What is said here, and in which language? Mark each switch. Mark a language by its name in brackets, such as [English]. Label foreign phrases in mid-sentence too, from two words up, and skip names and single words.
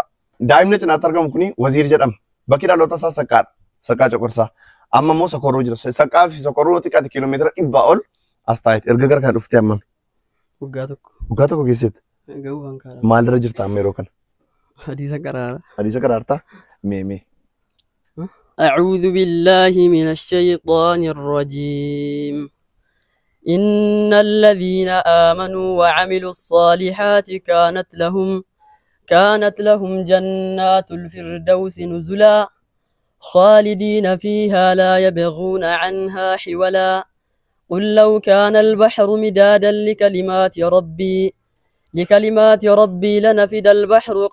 [Oromo] Daa'imni cinaatti argamu kuni Waziir jedhama. Bakki dhaloota isaa Saqqaadha. Saqqaa Coqorsaa. Amma immoo Sokorruu jira. Saqqaa fi Sokorruu xiqqaatti kiiloomeetira 100 ol as taa'eeti. Erga gara kana dhuftee hammam? Waggaa tokko. Waggaa tokko keessatti. Ga'uu kan kaara. Maalirra jirta amma yeroo kana? Hadiisa qaraara. Hadiisa qaraartaa? Mee. [Arabic] أعوذ بالله من الشيطان الرجيم إن الذين آمنوا وعملوا الصالحات كانت لهم جنات الفردوس نزلا خالدين فيها لا يبغون عنها حولا قل لو كان البحر مدادا لكلمات ربي لنفد البحر